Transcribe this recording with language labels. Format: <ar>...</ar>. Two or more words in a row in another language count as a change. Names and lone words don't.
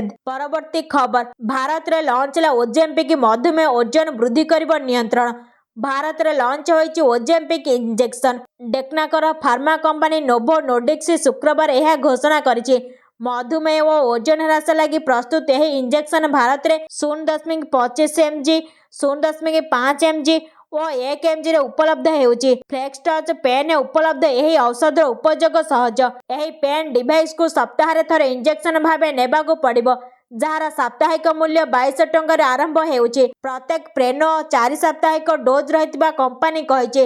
<or>ପରବର୍ତ୍ତୀ ଖବର, ଭାରତରେ ଲଞ୍ଚ ହେଲା ଓଜେମ୍ପିକ୍ ମଧୁମେହ ଓଜନ ବୃଦ୍ଧି କରିବ ନିୟନ୍ତ୍ରଣ। ଭାରତରେ ଲଞ୍ଚ ହୋଇଛି ଓଜେମ୍ପିକ୍ ଇଞ୍ଜେକ୍ସନ। ଡେନ୍ମାର୍କର</or> <en>pharma company</en> <or>ନୋଭୋ ନୋର୍ଡିକ୍ସ ଶୁକ୍ରବାର ଏହା ଘୋଷଣା କରିଛି। ମଧୁମେହ ଓ ଓଜନ ହ୍ରାସ ଲାଗି ପ୍ରସ୍ତୁତ ଏହି ଇଞ୍ଜେକ୍ସନ ଭାରତରେ 0.25 mg, 0.5 mg ଓ 1 mgରେ ଉପଲବ୍ଧ ହେଉଛି। ଫ୍ଲେକ୍ସ ଟଚ୍ ପେନ୍ ଉପଲବ୍ଧ। ଏହି ଔଷଧର ଉପଯୋଗ ସହଜ। ଏହି</or> <en>pen deviceକୁ</en> <or>ସପ୍ତାହରେ ଥରେ ଇଞ୍ଜେକ୍ସନ ଭାବେ ନେବାକୁ ପଡ଼ିବ, ଯାହାର ସାପ୍ତାହିକ ମୂଲ୍ୟ 2200 ଟଙ୍କାରୁ ଆରମ୍ଭ ହେଉଛି। ପ୍ରତ୍ୟେକ ପେନ୍ର 4 ସାପ୍ତାହିକ ଡୋଜ୍ ରହିଥିବା କମ୍ପାନୀ କହିଛି।</or>